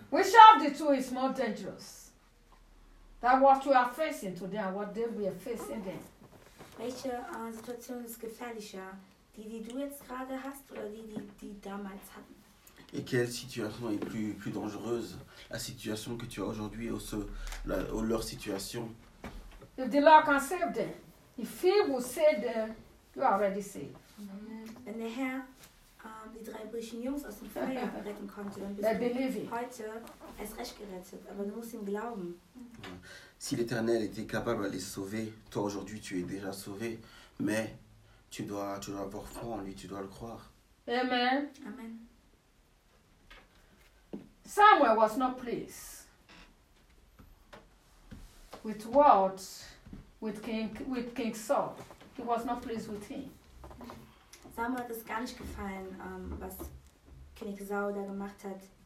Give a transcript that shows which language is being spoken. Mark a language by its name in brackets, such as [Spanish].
[English] Which of the two is more dangerous? That what we are facing today and what they were facing then. [German] Welche Situation ist gefährlicher? Die du jetzt gerade hast oder die damals hatten? [French] Et quelle situation est plus dangereuse? La situation que tu as aujourd'hui ou leur situation? [English] If the Lord can save them, if He will save them, you are already saved. Amen. And the [German] Herr die drei brüchigen Jungs aus dem Feuer retten konnte, dann bist du heute erst recht gerettet. Aber du musst ihm glauben. [French] Si l'Éternel était capable de les sauver, toi aujourd'hui tu es déjà sauvé, mais tu dois avoir foi en lui, tu dois le croire. [English] Amen. Amen. Samuel was not pleased with words with King Saul. He was not pleased with him. [German] Samuel hat es gar nicht gefallen, was König Saul da gemacht hat.